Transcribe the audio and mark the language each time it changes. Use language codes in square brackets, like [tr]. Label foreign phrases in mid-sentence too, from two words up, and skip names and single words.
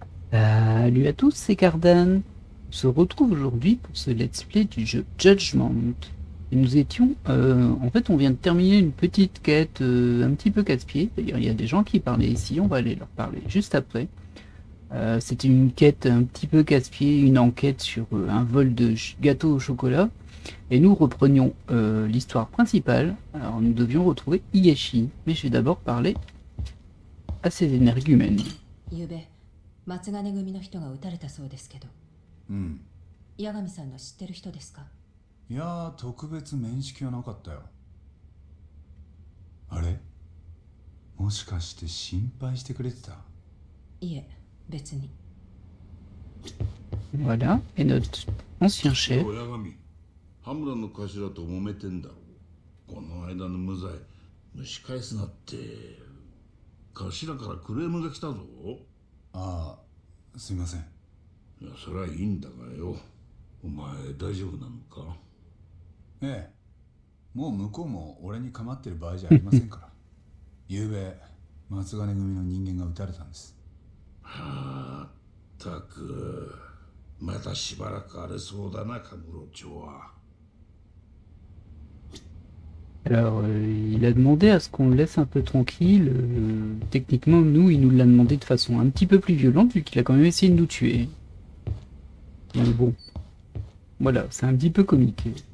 [fr] Salut à tous, c'est Cardan. On se retrouve aujourd'hui pour ce [en] let's play [fr] du jeu Judgment. Et nous étions, en fait, on vient de terminer une petite quête un petit peu casse-pied. D'ailleurs, il y a des gens qui parlaient ici, on va aller leur parler juste après. C'était une quête un petit peu casse-pied, une enquête sur un vol de gâteau au chocolat. Et nous reprenions l'histoire principale. Alors, nous devions retrouver Higashi, mais je vais d'abord parler à ses énergumènes. [ja] 昨べ松金組の人が撃たれたそうですけど、八神さんの知ってる人ですか？いやー、特別面識はなかったよ。あれ、もしかして心配してくれてた？いえ、別に。 [fr] Voilà, et notre ancien chef. [ja] 八神、羽村の頭と揉めてんだろ。この間の無罪蒸し返すなって頭からクレームが来たぞ。ああ、すいません。いや、そりゃいいんだがよ。お前大丈夫なのか？ええ、もう向こうも俺に構ってる場合じゃありませんから。昨べ松金組の人間が撃たれたんです。はあ、ったくまたしばらく荒れそうだな、カムロ町は。 [fr] Alors, il a demandé à ce qu'on le laisse un peu tranquille. Techniquement, nous, il nous l'a demandé de façon un petit peu plus violente, vu qu'il a quand même essayé de nous tuer. Donc bon, voilà, c'est un petit peu comique.